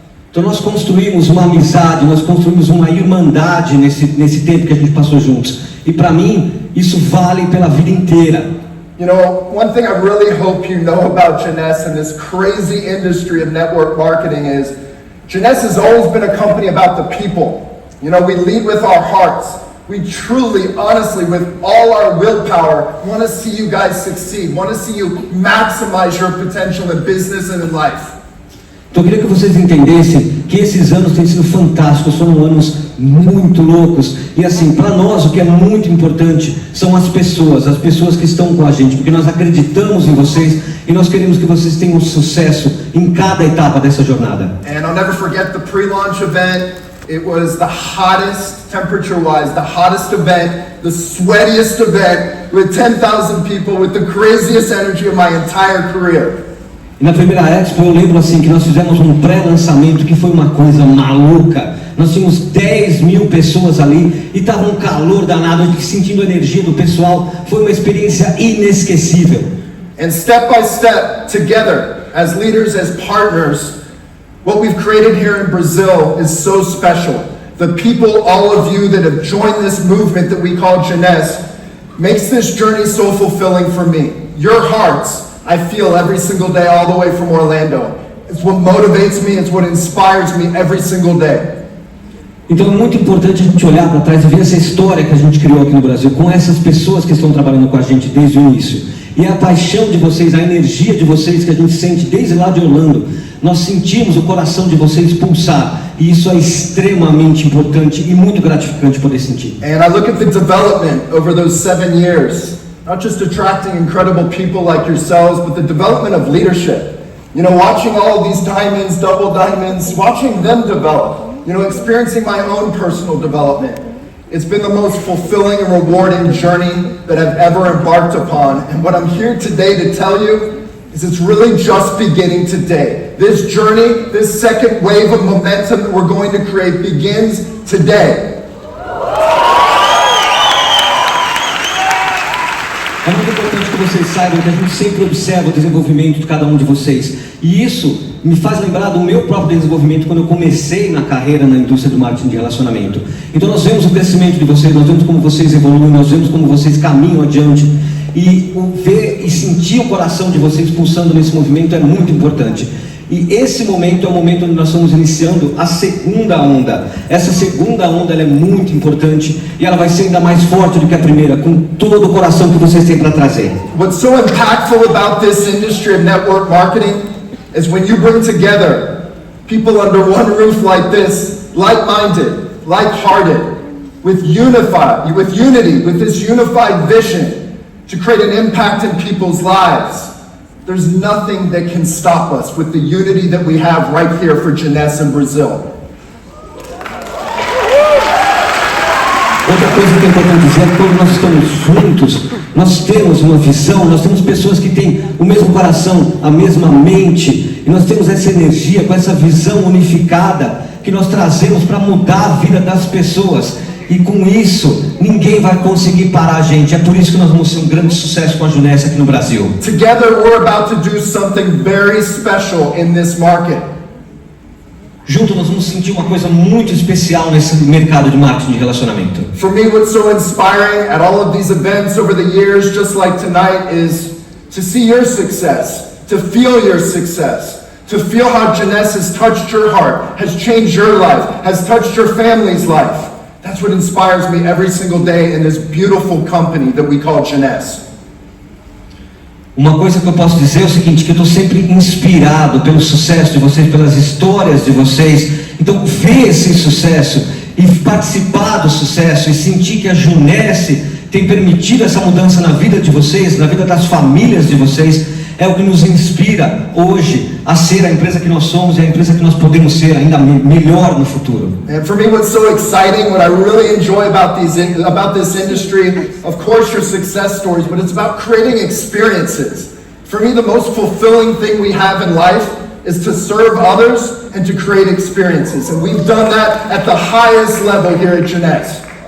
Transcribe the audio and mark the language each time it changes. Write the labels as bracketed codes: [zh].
[pt] Então nós construímos uma amizade, nós construímos uma irmandade nesse tempo que a gente passou juntos. E para mim, isso vale pela vida inteira. [en] You know, one thing I really hope you know about Junesse and this crazy industry of network marketing is Junesse has always been a company about the people. You know, we lead with our hearts. We truly, honestly, with all our willpower, want to see you guys succeed, want to see you maximize your potential in business and in life. [pt] Então eu queria que vocês entendessem que esses anos têm sido fantásticos, foram anos muito loucos. E assim, para nós o que é muito importante são as pessoas que estão com a gente, porque nós acreditamos em vocês e nós queremos que vocês tenham sucesso em cada etapa dessa jornada. [en] And I'll never forget the pre-launch event. It was the hottest, temperature-wise, the hottest event, the sweatiest event, with 10,000 people, with the craziest energy of my entire career. [pt] E na primeira Expo eu lembro assim que nós fizemos um pré-lançamento que foi uma coisa maluca. Nós tínhamos 10 mil pessoas ali e estava um calor danado, a gente sentindo a energia do pessoal. Foi uma experiência inesquecível. [en] And step by step, together, as leaders, as partners, what we've created here in Brazil is so special. The people, all of you that have joined this movement that we call Jeunesse, makes this journey so fulfilling for me. Your hearts, I feel every single day all the way from Orlando. It's what motivates me, it's what inspires me every single day. [pt] Então é muito importante a gente olhar para trás e ver essa história que a gente criou aqui no Brasil, com essas pessoas que estão trabalhando com a gente desde o início. E a paixão de vocês, a energia de vocês que a gente sente desde lá de Orlando. Nós sentimos o coração de vocês pulsar. E isso é extremamente importante e muito gratificante poder sentir. [en] And I look at the development over those 7 years. Not just attracting incredible people like yourselves, but the development of leadership. You know, watching all these diamonds, double diamonds, watching them develop. You know, experiencing my own personal development. It's been the most fulfilling and rewarding journey that I've ever embarked upon. And what I'm here today to tell you is it's really just beginning today. This journey, this second wave of momentum that we're going to create begins today. [pt] É muito importante que vocês saibam que a gente sempre observa o desenvolvimento de cada um de vocês. E isso me faz lembrar do meu próprio desenvolvimento quando eu comecei na carreira na indústria do marketing de relacionamento. Então nós vemos o crescimento de vocês, nós vemos como vocês evoluem, nós vemos como vocês caminham adiante. E ver e sentir o coração de vocês pulsando nesse movimento é muito importante. E esse momento é o momento onde nós estamos iniciando a segunda onda. Essa segunda onda ela é muito importante e ela vai ser ainda mais forte do que a primeira, com todo o coração que vocês têm para trazer. [en] What's so impactful about this industry of network marketing is when you bring together people under one roof like this, like-minded, like-hearted, with unity, with this unified vision to create an impact in people's lives. There's nothing that can stop us with the unity that we have right here for Jeunesse in Brazil. [pt] Outra coisa que é importante dizer é que quando nós estamos juntos, nós temos uma visão, nós temos pessoas que têm o mesmo coração, a mesma mente, e nós temos essa energia, com essa visão unificada que nós trazemos para mudar a vida das pessoas. E com isso, ninguém vai conseguir parar a gente. É por isso que nós vamos ter um grande sucesso com a Jeunesse aqui no Brasil. [en] Together we're about to do something very special in this market. [pt] Juntos nós vamos sentir uma coisa muito especial nesse mercado de marketing de relacionamento. [en] For me, what's so inspiring at all of these events over the years, just like tonight, is to see your success, to feel your success, to feel how Jeunesse has touched your heart, has changed your life, has touched your family's life. That's what inspires me every single day in this beautiful company that we call Jeunesse. [pt] Uma coisa que eu posso dizer é o seguinte, que eu estou sempre inspirado pelo sucesso de vocês, pelas histórias de vocês. Então ver esse sucesso e participar do sucesso e sentir que a Jeunesse tem permitido essa mudança na vida de vocês, na vida das famílias de vocês, é o que nos inspira hoje a ser a empresa que nós somos e a empresa que nós podemos ser ainda melhor no futuro. [en] And for me, what's so exciting, what I really enjoy about this industry, of course your success stories, but it's about creating experiences. For me, the most fulfilling thing we have in life is to serve others and to create experiences. And we've done that at the highest level here at Jeunesse.